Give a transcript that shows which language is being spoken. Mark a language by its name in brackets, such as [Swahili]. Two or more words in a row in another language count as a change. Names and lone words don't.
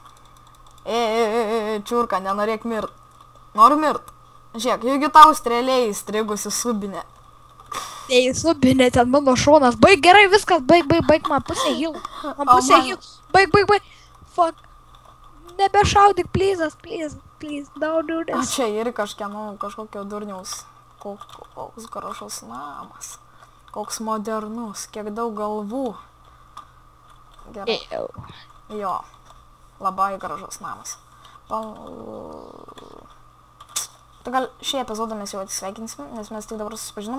[Lithuanian] Čiurka, nenorėk mirt. Noriu mirt. Žiūrėk, jeigu tau strėliai įstrigusi subinė. Ei, subinė, ten mano šonas. Baig, gerai, viskas, baig, man pusė heal. Man pusė heal. Baig. Fuck. Nebešaudyk, [English] please, don't do O this. [Lithuanian] čia ir kažkokio durniaus. Koks gražus namas. Koks modernus, kiek daug galvų. Gerai. Jo. Labai gražus namas. Tai gal šį epizodą mes jau atsisveikinsim, nes mes tik dabar susipažinom.